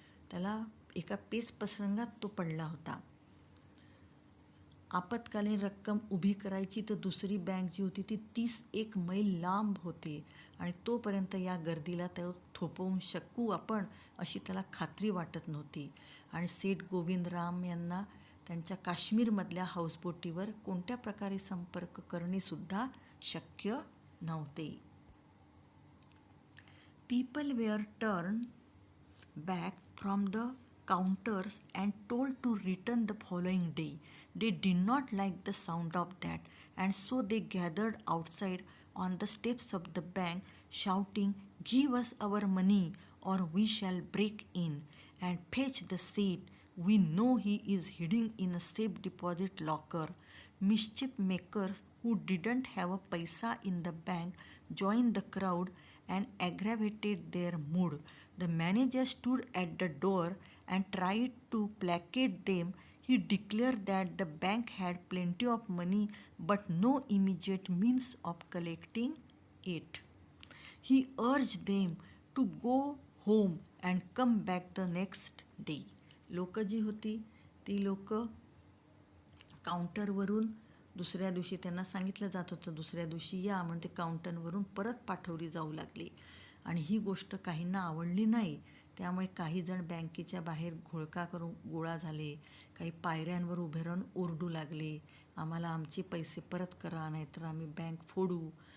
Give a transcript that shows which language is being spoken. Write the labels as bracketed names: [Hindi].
[Marathi] त्याला एका पेच प्रसंगात तो पडला होता. आपत्कालीन रक्कम उभी करायची तर दुसरी बँक जी होती ती 31 मैल लांब होती, आणि तोपर्यंत या गर्दीला तो थोपवून शकू आपण अशी त्याला खात्री वाटत नव्हती. आणि सेठ गोविंदराम यांना त्यांच्या काश्मीरमधल्या हाऊसबोटीवर कोणत्या प्रकारे संपर्क करणेसुद्धा शक्य नव्हते. [English] People were turn back from the counters and told to return the following day. They did not like the sound of that, and so they gathered outside on the steps of the bank, shouting, "Give us our money or we shall break in and fetch the Seth. We know he is hiding in a safe deposit locker." Mischief makers who didn't have a paisa in the bank joined the crowd and aggravated their mood. The manager stood at the door and tried to placate them. He declared that the bank had plenty of money but no immediate means of collecting it. He urged them to go home and come back the next day. [Marathi] लोक जी होती ती लोक काउंटरवरून दुसऱ्या दिवशी त्यांना सांगितलं जात होतं दुसऱ्या दिवशी या, म्हणून ते काउंटरवरून परत पाठवली जाऊ लागली. आणि ही गोष्ट काहींना आवडली नाही. त्यामुळे काही जण बँकेच्या बाहेर घोळका करून गोळा झाले, काही पायऱ्यांवर उभे राहून ओरडू लागले, आम्हाला आमचे पैसे परत करा नाहीतर आम्ही बँक फोडू.